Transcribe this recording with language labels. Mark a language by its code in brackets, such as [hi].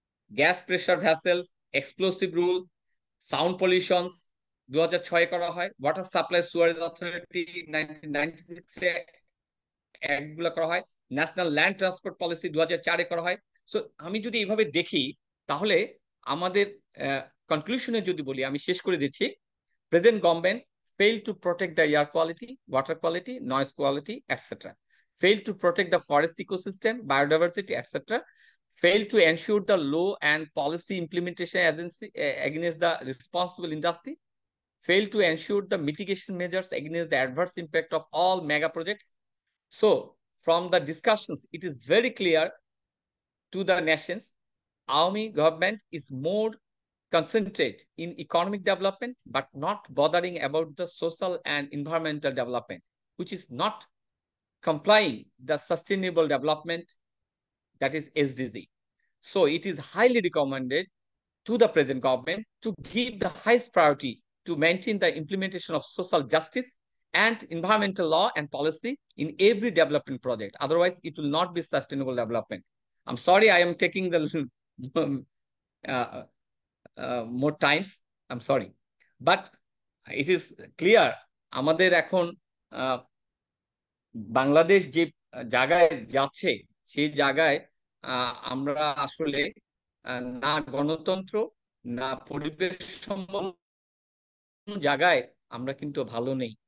[bn] Gas pressure vessels, explosive rule, sound pollution 2006-এ করা হয়, water supply Suarez authority 1996-এ এগুলো করা হয়, ন্যাশনাল ল্যান্ড ট্রান্সপোর্ট পলিসি 2004-এ করা হয়। সো আমি যদি এইভাবে দেখি, তাহলে আমাদের কনক্লুশনে যদি বলি, আমি শেষ করে দিচ্ছি, present government [en] failed to protect the air quality, water quality, noise quality, etc. Failed to protect the forest ecosystem, biodiversity, etc. Failed to ensure the law and policy implementation agency against the responsible industry. Failed to ensure the mitigation measures against the adverse impact of all mega projects. So, from the discussions, it is very clear to the nations, Army government is more concentrate in economic development, but not bothering about the social and environmental development, which is not complying the sustainable development, that is SDG. So it is highly recommended to the present government to give the highest priority to maintain the implementation of social justice and environmental law and policy in every development project. Otherwise, it will not be sustainable development. I'm sorry, I am taking the uh, more times. I'm sorry. But it is clear [bn] আমাদের এখন বাংলাদেশ যে জায়গায় যাচ্ছে, সেই জায়গায় আমরা আসলে না গণতন্ত্র, না পরিবেশ সম্বন্ধ জায়গায় আমরা কিন্তু ভালো নেই।